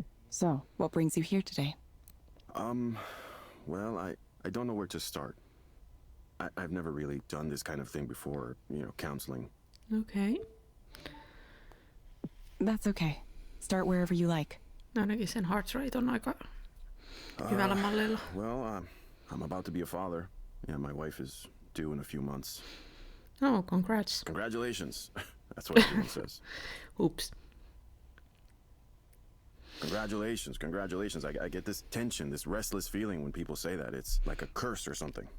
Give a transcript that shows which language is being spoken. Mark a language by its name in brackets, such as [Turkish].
[English] So, what brings you here today? Well, I don't know where to start. I've never really done this kind of thing before, counseling. Okay. That's okay. Start wherever you like. [Finnish] Ainakin sen heart rate on aika hyvällä mallilla. [English] Well, I'm about to be a father, and my wife is due in a few months. Oh, congrats. Congratulations. That's what everyone says. Oops. Congratulations. I get this tension, this restless feeling when people say that. It's like a curse or something.